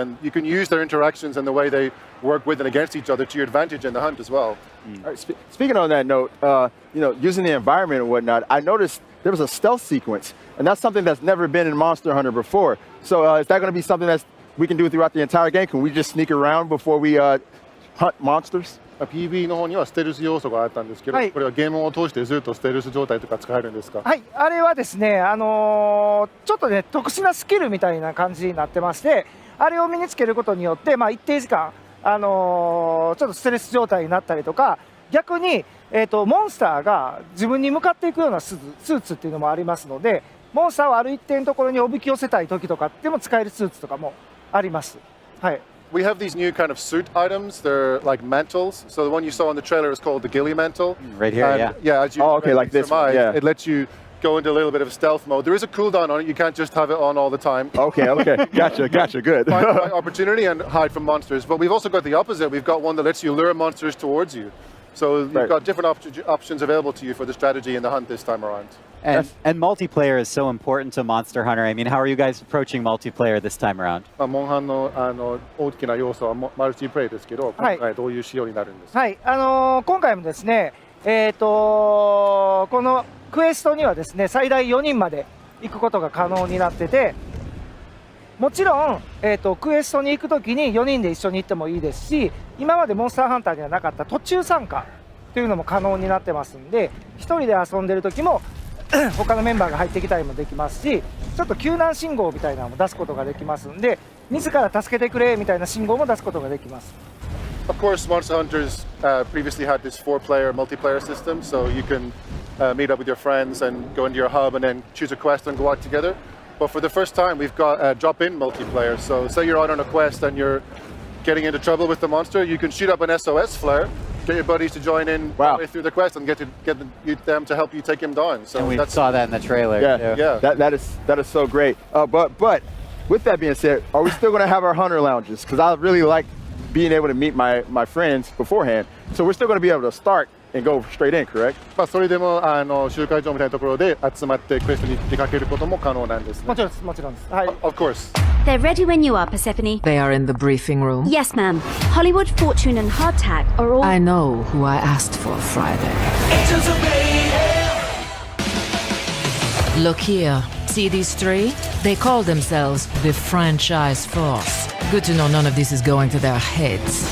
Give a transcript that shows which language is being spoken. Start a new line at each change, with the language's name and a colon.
English: And you can use their interactions and the way they work with and against each other to your advantage in the hunt as well. All right, speaking on that note, using the environment and whatnot, I noticed there was a stealth sequence. And that's something that's never been in Monster Hunter before. So is that going to be something that we can do throughout the entire game? Can we just sneak around before we hunt monsters?
Japanese: PV の方にはステルス要素があったんですけど、これはゲームを通してずっとステルス状態とか使えるんですか？はい、あれはですね、ちょっとね、特殊なスキルみたいな感じになってまして、あれを身につけることによって、一定時間、ちょっとステルス状態になったりとか、逆に、モンスターが自分に向かっていくようなスーツっていうのもありますので、モンスターをある一定のところにおびき寄せたい時とかでも使えるスーツとかもあります。はい。
English: We have these new kind of suit items. They're like mantles. So the one you saw in the trailer is called the ghillie mantle. Right here, and, yeah. As you like this one, yeah. It lets you go into a little bit of stealth mode. There is a cooldown on it. You can't just have it on all the time. Okay, gotcha, good. Find opportunity and hide from monsters. But we've also got the opposite. We've got one that lets you lure monsters towards you. So you've got different options available to you for the strategy and the hunt this time around. And multiplayer is so important to Monster Hunter. I mean, how are you guys approaching multiplayer this time around?
Japanese: モンハンの大きな要素はマルチプレイですけど、今回どういう仕様になるんですか？はい、今回もですね、このクエストにはですね、最大4人まで行くことが可能になってて、もちろん、クエストに行くときに4人で一緒に行ってもいいですし、今までモンスターハンターにはなかった途中参加というのも可能になってますんで、1人で遊んでる時も他のメンバーが入ってきたりもできますし、ちょっと救難信号みたいなのも出すことができますんで、自ら助けてくれみたいな信号も出すことができます。
English: Of course, Monster Hunters previously had this 4-player multiplayer system, so you can meet up with your friends and go into your hub and then choose a quest and go out together. But for the first time, we've got drop-in multiplayer. So say you're out on a quest and you're getting into trouble with the monster, you can shoot up an SOS flare, get your buddies to join in halfway through the quest and get them to help you take him down. So and we saw that in the trailer. Yeah. That is so great. But with that being said, are we still going to have our hunter lounges? Because I really like being able to meet my friends beforehand. So we're still going to be able to start and go straight in, correct?
Japanese: それでも集会場みたいなところで集まってクエストに出かけることも可能なんですね。もちろんです、もちろんです。はい。
English: Of course. They're ready when you are, Persephone. They are in the briefing room? Yes, ma'am. Hollywood, Fortune, and Hardtack are all... I know who I asked for Friday. Look here. See these three? They call themselves the Franchise Force. Good to know none of this is going to their heads.